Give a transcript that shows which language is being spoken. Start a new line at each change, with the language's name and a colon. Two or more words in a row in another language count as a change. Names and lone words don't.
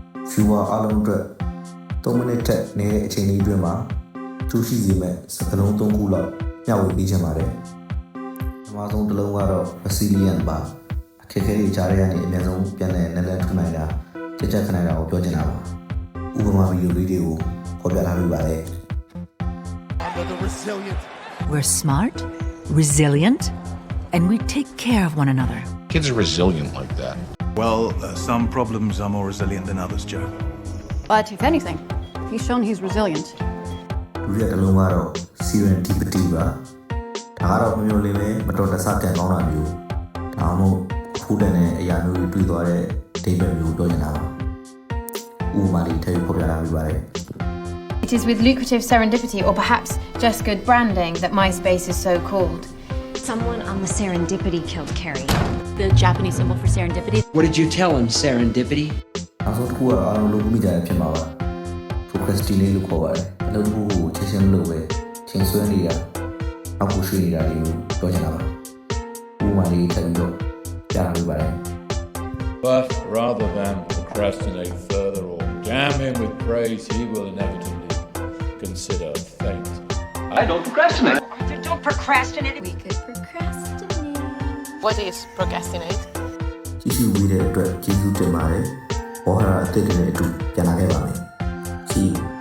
Burmese: viewer အားလုံးအတွက်3မိနစ်ထက်နည်းတဲ့အချိန်လေးအတွင်းမှာကျိုးရှိစေမဲ့စကားလုံး3ခုလောက်မျှဝေပေးချင်ပါတယ်။ပထမဆုံးတစ်လုံးကတော့ resilient ပါ။အခက်အခဲတွေကြားရတဲ့အများဆုံးပြန်လည်နည်းနည်းထူနိုင်တာကြက်ကြက်ခနိုင်တာကိုပြောချင်တာပါ။ဥပမာဗီဒီယိုလေးတွေကိုဖော်ပြထားပေးပါတယ်။
English: We're smart, resilient, and we take care of one another. Kids are resilient like that. Well, some problems are more resilient than others, Joe. But if anything, he's shown he's resilient.
Burmese: ဒုတိယတစ်လုံးကတော့ serendipity ပါဒါကတော့မျိုးလေးပဲမတော်တဆကံကောင်းတာမျိုးဒါမှမဟုတ်ဖူးတယ်နဲ့အရာမျိုးတွေတွေ့သွားတဲ့အဓိပ္ပာယ်မျိုးပြောချင်တာပါဥပမာလေးထည့်ဖော်ပြထားပေးပါတယ်
English: It is with lucrative serendipity or perhaps just good branding that MySpace is so called. Someone on the serendipity killed Carrie. The Japanese symbol for serendipity. What did you tell him, serendipity? နောက်ဆုံးတစ်ခုကအားလုံးလုပ်မိကြရဖြစ်မှာပါ procrastinate လို့ခေါ်ပါတယ်အလုပ်တစ်ခုကိုချက်ချင်းမလုပ်ပဲချိန်ဆွဲနေတာအောက်ကိုရွှေ့နေတာတွေကိုပြောချင်တာပါဥပမာလေးထည့်ပြီးတော့ကြားပေးပါတယ် But rather than procrastinate further or damn him with praise, he will inevitably consider fate. I don't procrastinate. Don't procrastinate. We could procrastinate. What is procrastinate?
Burmese: ကြည့်ရှုပေးတဲ့အတွက်ကျေးဇူးတင်ပါတယ်။ဘောဟာရအသစ်တွေနဲ့အတူပြန်လာခဲ့ပါမယ်။
English: See you.